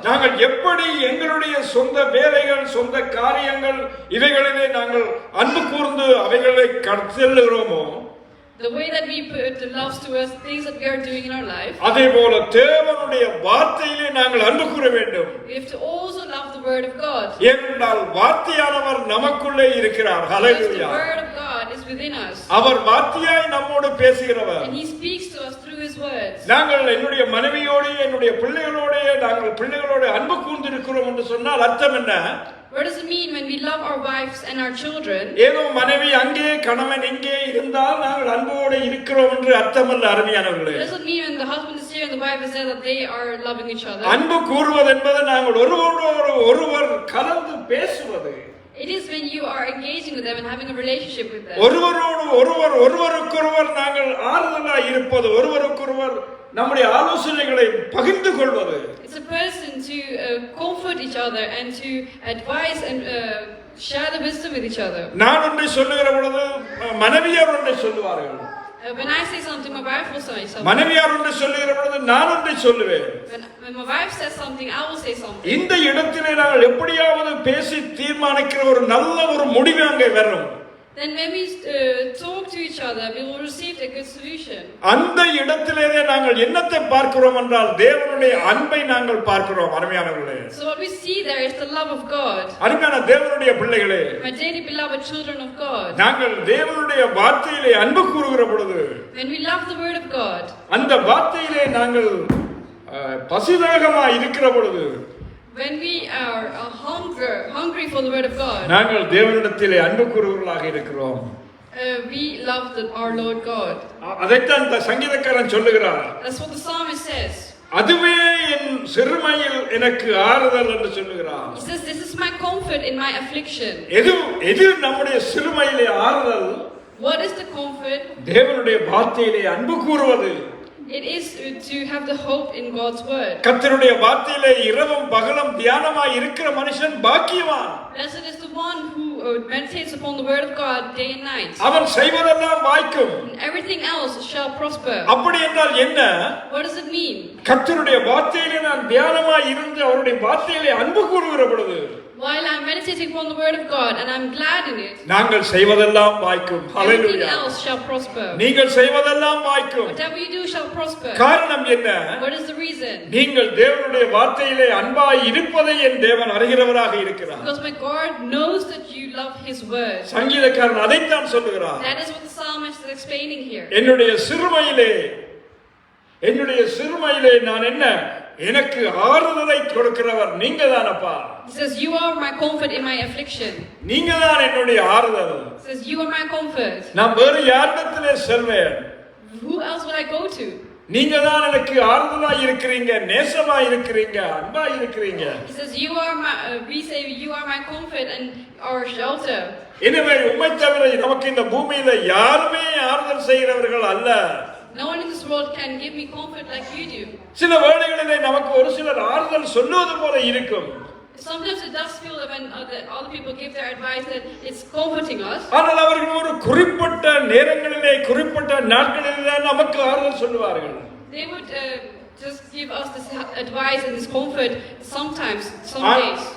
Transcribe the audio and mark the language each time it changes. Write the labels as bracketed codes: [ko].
[ta] நாங்கள் எப்படி எங்களுடைய சொந்த வேலைகள், சொந்த காரியங்கள் இவைகளிலே நாங்கள் அன்பு கூர்ந்து அவைகளை கடத்தலுகிறோமோ, [en] The way that we put the loves to us, things that we are doing in our life, [ta] அதே போல தேவனுடைய வார்த்தையிலே நாங்கள் அன்பு கூற வேண்டும். [en] we have to also love the word of God. [ta] ஏனென்றால் வார்த்தையானவர் நமக்குள்ளே இருக்கிறார். [en] Because the [ta] hallelujah. [en] word of God is within us. [ta] அவர் வார்த்தையாய் நம்மோடு பேசுகிறவர். [en] And He speaks to us through His words. [ta] நாங்கள் என்னுடைய மனைவியோடு என்னுடைய பிள்ளைகளோடு நாங்கள் பிள்ளைகளோடு அன்பு கூர்ந்திருக்கிறோம் என்று சொன்னால் அர்த்தம் என்ன? [en] What does it mean when we love our wives and our children? [ta] ஏதோ மனைவி அங்கே கணவன் இங்கே இருந்தால் நாங்கள் அன்போடு இருக்கிறோம் என்று அர்த்தமல்ல அருமையானவர்களே. [en] What does it mean when the husband is here and the wife is there that they are loving each other? [ta] அன்பு கூறுவது என்பது நாங்கள் ஒருவர் கலந்து பேசுவது. [en] It is when you are engaging with them and having a relationship with them. [ta] ஒருவருக்கொருவர் நாங்கள் ஆறுதலாய் இருப்பது, ஒருவருக்கொருவர் நம்முடைய ஆலோசனைகளை பகிர்ந்து கொள்வது. [en] It's a person to comfort each other and to advise and share the wisdom with each other. [ta] நான் ஒன்றை சொல்லுகிற பொழுது மனைவியார் ஒன்றை சொல்லுவார்கள். [en] When I say something, my wife will say something. [ta] மனைவியார் ஒன்றை சொல்லுகிற பொழுது நான் ஒன்றை சொல்லுவேன். [en] When my wife says something, I will say something. [ta] இந்த இடத்திலே நாங்கள் எப்படியாவது பேசி தீர்மானிக்கிற ஒரு நல்ல ஒரு முடிவு அங்கே வரும். [en] Then when we talk to each other, we will receive a good solution. [ta] அந்த இடத்திலே நாங்கள் என்னத்தை பார்க்கிறோம் என்றால் தேவனுடைய அன்பை நாங்கள் பார்க்கிறோம் அருமையானவர்களே. [en] So what we see there is the love of God. [ta] அருமையான தேவனுடைய பிள்ளைகளே, [en] My dearly beloved children of God. [ta] நாங்கள் தேவனுடைய வார்த்தையிலே அன்பு கூறுகிற பொழுது, [en] When we love the word of God, [ta] அந்த வார்த்தையிலே நாங்கள் பசிதாகமாய் இருக்கிற பொழுது, [en] when we are hungry for the word of God, [ta] நாங்கள் தேவனிடத்திலே அன்பு கூறுவர்களாக இருக்கிறோம். [en] we love our Lord God. [ta] அதைத்தான் இந்த சங்கீதக்காரன் சொல்லுகிறார். [en] That's what the psalmist says. [ta] அதுவே என் சிறுமையில் எனக்கு ஆறுதல் என்று சொல்லுகிறார். [en] He says, "This is my comfort in my affliction." [ta] எது நம்முடைய சிறுமையிலே ஆறுதல்? [en] What is the comfort? [ta] தேவனுடைய வார்த்தையிலே அன்பு கூறுவது. [en] It is to have the hope in God's word. [ta] கர்த்தருடைய வார்த்தையிலே இரவும் பகலும் தியானமாய் இருக்கிற மனுஷன் பாக்கியவான். [en] Blessed is the one who meditates upon the word of God day and night. [ta] அவன் செய்வதெல்லாம் வாய்க்கும். [en] And everything else shall prosper. [ta] அப்படி என்றால் என்ன? [en] What does it mean? [ta] கர்த்தருடைய வார்த்தையிலே நான் தியானமாய் இருந்து அவருடைய வார்த்தையிலே அன்பு கூறுகிற பொழுது, [en] While I'm meditating upon the word of God and I'm glad in it, [ta] நாங்கள் செய்வதெல்லாம் வாய்க்கும். [en] everything [ta] ஹல்லேலூயா. [en] else shall prosper. [ta] நீங்கள் செய்வதெல்லாம் வாய்க்கும். [en] Whatever you do shall prosper. [ta] காரணம் என்ன? [en] What is the reason? [ta] நீங்கள் தேவனுடைய வார்த்தையிலே அன்பாய் இருப்பதை என் தேவன் அறிகிறவராக இருக்கிறார். [en] Because my God knows that you love His word. [ta] சங்கீதக்காரன் அதைத்தான் சொல்லுகிறார். [en] That is what the psalmist is explaining here. [ta] என்னுடைய சிறுமையிலே நான் என்ன? எனக்கு ஆறுதலை கொடுக்கிறவர் நீங்க தானப்பா. [en] He says, "You are my comfort in my affliction." [ta] நீங்க தான் என்னுடைய ஆறுதல். [en] He says, "You are my comfort." [ta] நான் வேறு யாரிடத்திலே செல்வேன்? [en] Who else would I go to? [ta] நீங்க தான் எனக்கு ஆறுதலா இருக்கிறீங்க, நேசமா இருக்கிறீங்க, அன்பா இருக்கிறீங்க. [en] He says, "You are my." We say, "You are my comfort and our shelter." [ta] எனவே உம்மை தவிர நமக்கு இந்த பூமியில யாருமே ஆறுதல் செய்கிறவர்கள் அல்ல. [en] No one in this world can give me comfort like you do. [ta] சில வேளைகளிலே நமக்கு ஒரு சிலர் ஆறுதல் சொல்லுவது போல இருக்கும். [en] Sometimes it does feel that when other people give their advice that it's comforting us. [ta] ஆனால் அவர்கள் ஒரு குறிப்பிட்ட நேரங்களிலே குறிப்பிட்ட நாட்களிலே நமக்கு ஆறுதல் சொல்லுவார்கள். [en] They would just give us this advice and this comfort sometimes, some days.